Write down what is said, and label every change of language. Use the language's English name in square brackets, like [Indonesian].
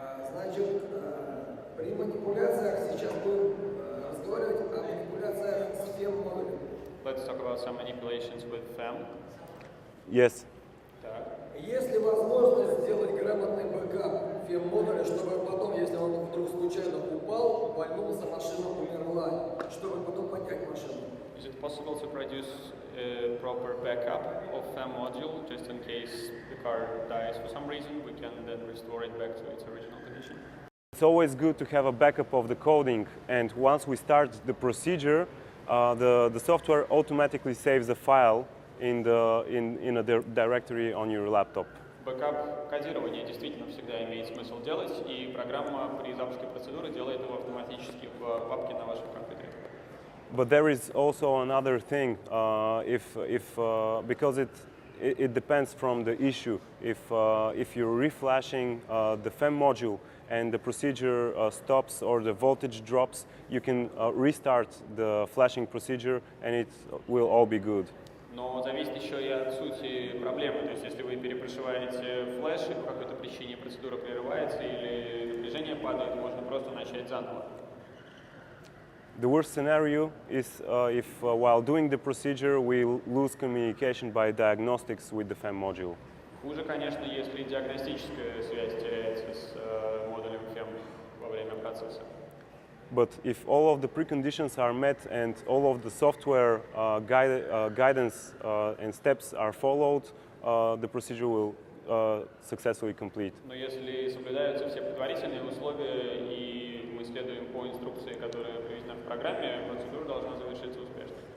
[Russian] Значит, при манипуляциях сейчас будем разговаривать о манипуляциях с FEM-модулем. [English] Let's talk about some manipulations with FEM. Yes. [Russian] Есть ли возможность сделать грамотный бэкап FEM-модуля, чтобы потом, если он вдруг случайно упал, вальнулся, машина умерла, чтобы потом поднять машину? [English] Is it possible to produce a proper backup of FEM module, just in case the car dies for some reason, we can then restore it back to its original condition? It's always good to have a backup of the coding, and once we start the procedure, the software automatically saves a file in a directory on your laptop. [Russian] Бэкап кодирования действительно всегда имеет смысл делать, и программа при запуске процедуры делает его автоматически в папке на вашем компьютере. [English] But there is also another thing, because it depends from the issue. If you're reflashing the FEM module and the procedure stops or the voltage drops, you can restart the flashing procedure and it will all be good. [Russian] Но зависит еще и от сути проблемы. То есть, если вы перепрошиваете флеш, и по какой-то причине процедура прерывается или напряжение падает, можно просто начать заново. [English] The worst scenario is if while doing the procedure we lose communication by diagnostics with the FEM module. [Russian] Хуже, конечно, если диагностическая связь теряется с модулем FEM во время процесса. [English] But if all of the preconditions are met and all of the software guidance and steps are followed, the procedure will successfully complete. [Russian] Но если соблюдаются все предварительные условия и мы следуем по инструкции, которая приведена в программе, процедура должна завершиться успешно.